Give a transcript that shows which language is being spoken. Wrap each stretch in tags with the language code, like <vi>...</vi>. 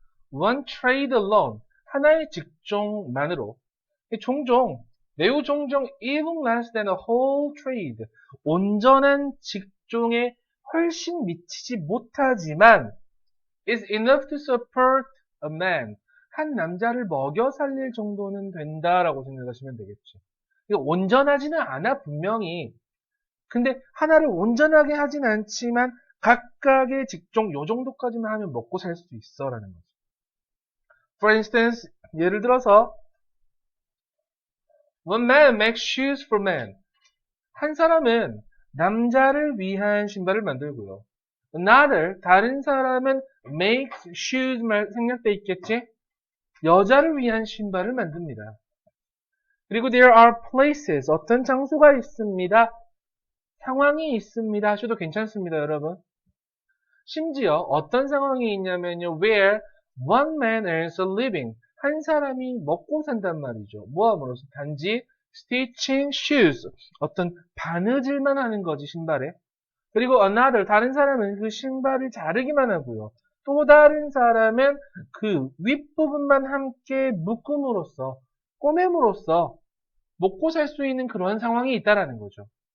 <en>one trade alone,</en> <ko>하나의 직종만으로 종종, 매우 종종</ko> <en>even less than a whole trade,</en> <ko>온전한 직종에 훨씬 미치지 못하지만</ko> <en>is enough to support a man,</en> <ko>한 남자를 먹여 살릴 정도는 된다라고 생각하시면 되겠죠. 온전하지는 않아, 분명히. 근데 하나를 온전하게 하진 않지만 각각의 직종 요 정도까지만 하면 먹고 살 수 있어라는 거죠.</ko> <en>For instance,</en> <ko>예를 들어서</ko> <en>One man makes shoes for men.</en> <ko>한 사람은 남자를 위한 신발을 만들고요. Another, 다른 사람은</ko> <en>makes shoes</en> <ko>생략돼 있겠지? 여자를 위한 신발을 만듭니다. 그리고</ko> <en>there are places,</en> <ko>어떤 장소가 있습니다. 상황이 있습니다 하셔도 괜찮습니다, 여러분. 심지어 어떤 상황이 있냐면요.</ko> <en>Where one man earns a living.</en> <ko>한 사람이 먹고 산단 말이죠. 뭐함으로써? 단지</ko> <en>stitching shoes.</en> <ko>어떤 바느질만 하는 거지, 신발에. 그리고 another, 다른 사람은 그 신발을 자르기만 하고요. 또 다른 사람은 그 윗부분만 함께 묶음으로써, 꼬매므로써 먹고 살 수 있는 그러한 상황이 있다라는 거죠.</ko>